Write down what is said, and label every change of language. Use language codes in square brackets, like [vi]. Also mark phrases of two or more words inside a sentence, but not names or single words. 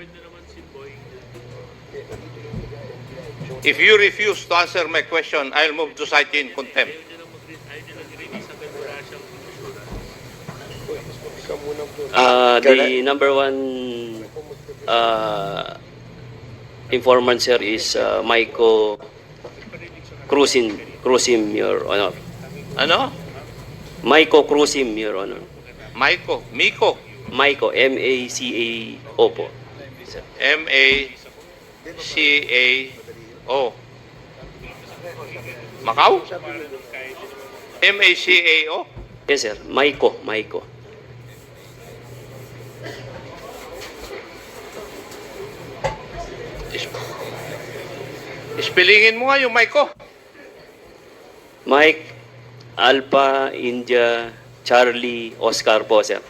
[en] If you refuse to answer my question, I'll move to cite you in contempt. The number one informant, sir, is Maiko Cruzim, Your Honor. [tl] Ano? [en] Maiko Cruzim, Your Honor. Miko. [tl] Maiko, M-A-C-A-O po. Sir. [en] M-A-C-A-O. Macau? M-A-C-A-O? Yes, sir. Maiko. [tl] Spellingin mo nga yung Miko. [en] Mike, Alpha, India, Charlie, Oscar po, sir.